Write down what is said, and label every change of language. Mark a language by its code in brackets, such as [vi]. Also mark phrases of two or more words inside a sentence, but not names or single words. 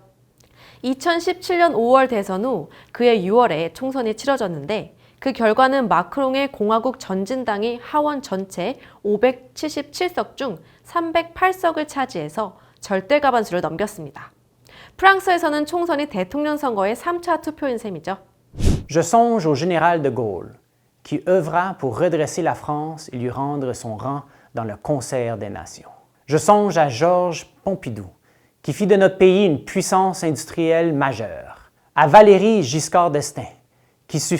[ko] 2017년 5월 대선 후 그해 6월에 총선이 치러졌는데 그 결과는 마크롱의 공화국 전진당이 하원 전체 577석 중 308석을 차지해서 절대 과반수를 넘겼습니다. 프랑스에서는 총선이 대통령 선거의 3차 투표인 셈이죠. [fr] Je songe au général de Gaulle, qui œuvra pour redresser la France et lui rendre son rang dans le concert des nations. Je songe à Georges Pompidou, qui fit de notre pays une puissance industrielle majeure, à Valéry Giscard d'Estaing, qui sut